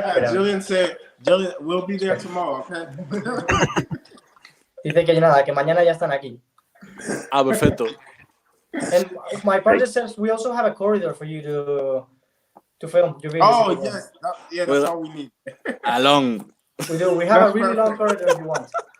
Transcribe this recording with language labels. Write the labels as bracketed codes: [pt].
[en] Julian said, we'll be there tomorrow, okay? [es] Dice que nada, que mañana ya están aquí. Perfecto. [en] And my partner says we also have a corridor for you to film your videos. Oh, yes. That's all we need. Along. We do. We have a really long corridor if you want.